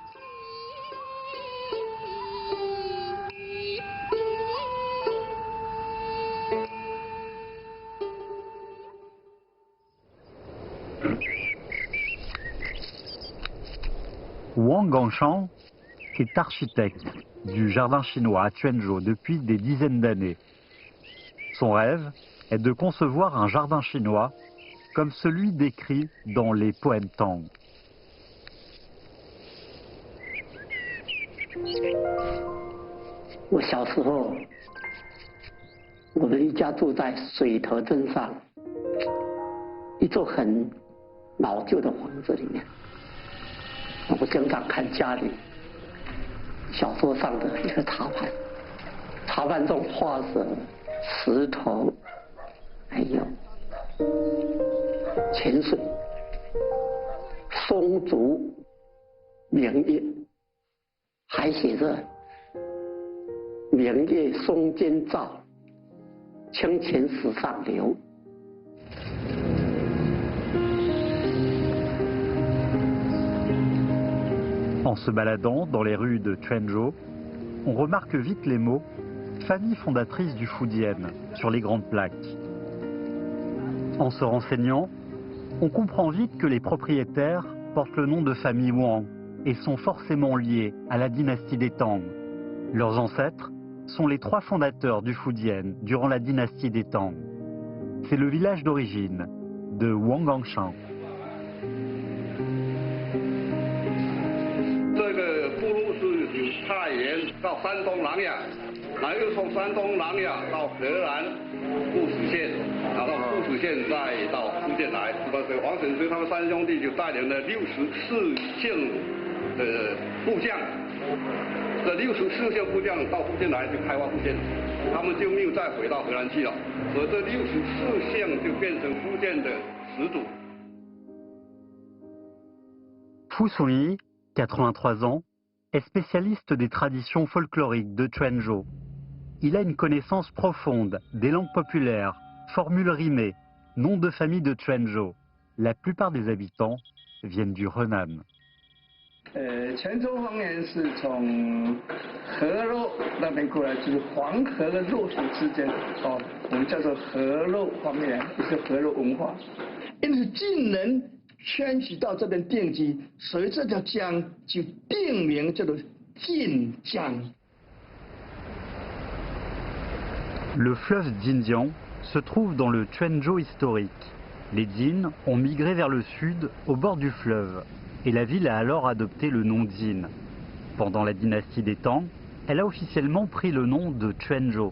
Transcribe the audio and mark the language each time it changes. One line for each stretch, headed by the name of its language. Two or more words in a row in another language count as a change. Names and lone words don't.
French: Wang Gangshan est architecte du jardin chinois à Quanzhou depuis des dizaines d'années. Son rêve est de concevoir un jardin chinois comme celui décrit dans les poèmes Tang. Moi,
Chinese: 小时候，我们一家住在水头镇上一座很老旧的房子里面。我经常看家里小桌上的一个茶盘，茶盘中画着石头，还有泉水、松竹、明月，还写着“明月松间照，清泉石上流”。
French: En se baladant dans les rues de Quanzhou, on remarque vite les mots « famille fondatrice du Fujian » sur les grandes plaques. En se renseignant, on comprend vite que les propriétaires portent le nom de famille Wang et sont forcément liés à la dynastie des Tang. Leurs ancêtres sont les 3 fondateurs du Fujian durant la dynastie des Tang. C'est le village d'origine de Wang Gangshan.
Chinese: 这个部落是由太原到山东琅琊，然后又从山东琅琊到河南固始县，然后固始县再到福建来。黄显追他们3兄弟就带领了64姓的部将，这64姓部将到福建来就开发福建，他们就没有再回到河南去了，所以这64姓就变成福建的始祖。
French: Fu Songyi, 83 ans, est spécialiste des traditions folkloriques de Quanzhou. Il a une connaissance profonde des langues populaires, formules rimées, noms de famille de Quanzhou. La plupart des habitants viennent du Henan.
Chinese: 泉州方言是从河洛那边过来，就是黄河的洛水之间，我们叫做河洛方言，也是河洛文化。因此晋人迁徙到这边定居，所以这条江就定名叫做晋江。
French: Le fleuve Jinjiang se trouve dans le Quanzhou historique. Les Jin ont migré vers le sud, au bord du fleuve, et la ville a alors adopté le nom Jin. Pendant la dynastie des Tang, elle a officiellement pris le nom de Quanzhou.